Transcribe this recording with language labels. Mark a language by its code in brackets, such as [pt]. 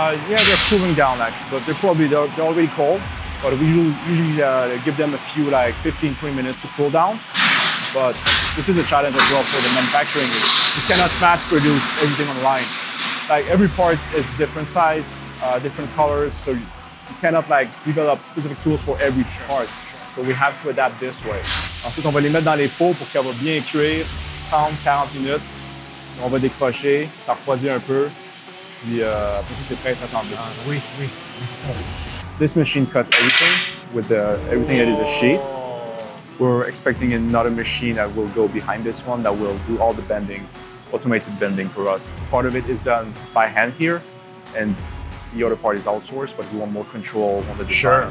[en] Yeah, they're cooling down actually, but they're already cold. But we usually give them a few 15-20 minutes to cool down. But this is a challenge as well for the manufacturing. You cannot mass produce everything on the line. Every part is different size, different colors, so you cannot develop specific tools for every part. So we have to adapt this way. [fr] Ensuite, on va les mettre dans les pots pour qu'elle va bien cuire, 30-40 minutes. On va décrocher, ça refroidit un peu, puis après ça, c'est prêt à être assemblé. Oui. [en] This machine cuts everything with everything that is a sheet. We're expecting another machine that will go behind this one that will do all the bending, automated bending for us. Part of it is done by hand here, and the other part is outsourced, but we want more control on the design.